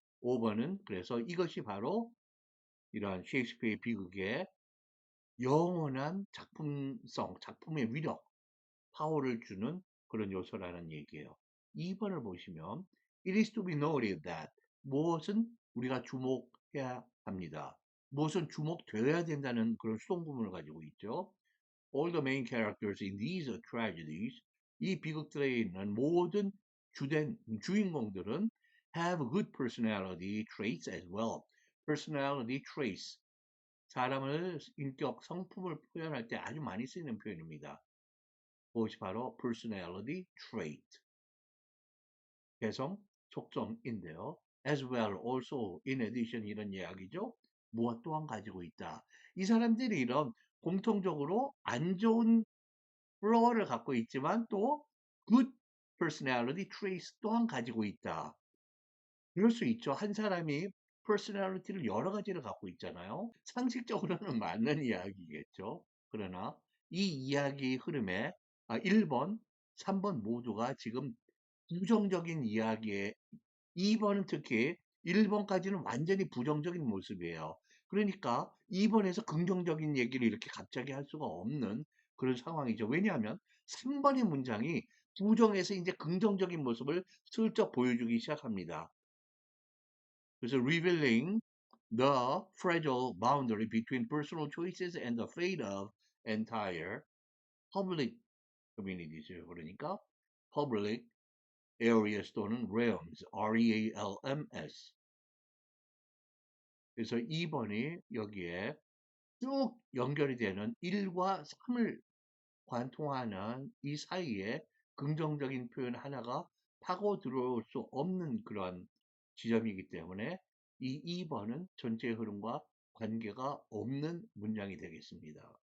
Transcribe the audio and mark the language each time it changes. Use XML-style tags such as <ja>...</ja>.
<ko>5번은 그래서 이것이 바로 이러한 셰익스피어의 비극의 영원한 작품성, 작품의 위력, 파워를 주는 그런 요소라는 얘기예요. 2번을 보시면</ko> <en>It is to be noted that</en> <ko>무엇은 우리가 주목해야 합니다. 무엇은 주목되어야 된다는 그런 수동구문을 가지고 있죠.</ko> <en>All the main characters in these tragedies</en> <ko>이 비극들에 있는 모든 주된 주인공들은</ko> <en>have good personality traits as well. personality traits.</en> <ko>사람을 인격, 성품을 표현할 때 아주 많이 쓰이는 표현입니다. 그것이 바로 personality trait. 개성, 속성인데요.</ko> <en>as well, also, in addition</en> <ko>이런 이야기죠. 무엇 또한 가지고 있다. 이 사람들이 이런 공통적으로 안 좋은 flaw를 갖고 있지만 또</ko> <en>good personality traits</en> <ko>또한 가지고 있다. 그럴 수 있죠. 한 사람이 personality를 여러 가지를 갖고 있잖아요. 상식적으로는 맞는 이야기겠죠. 그러나 이 이야기 흐름에 1번, 3번 모두가 지금 부정적인 이야기에 2번은 특히 1번까지는 완전히 부정적인 모습이에요. 그러니까 2번에서 긍정적인 얘기를 이렇게 갑자기 할 수가 없는 그런 상황이죠. 왜냐하면 3번의 문장이 부정에서 이제 긍정적인 모습을 슬쩍 보여주기 시작합니다. 그래서</ko> <en>revealing the fragile boundary between personal choices and the fate of entire public communities요.</en> <ko>그러니까</ko> <en>public areas</en> <ko>또는</ko> <en>realms, R-E-A-L-M-S.</en> <ko>그래서 2번이 여기에 쭉 연결이 되는 1과 3을 관통하는 이 사이에 긍정적인 표현 하나가 파고 들어올 수 없는 그런 지점이기 때문에 이 2번은 전체 흐름과 관계가 없는 문장이 되겠습니다.</ko>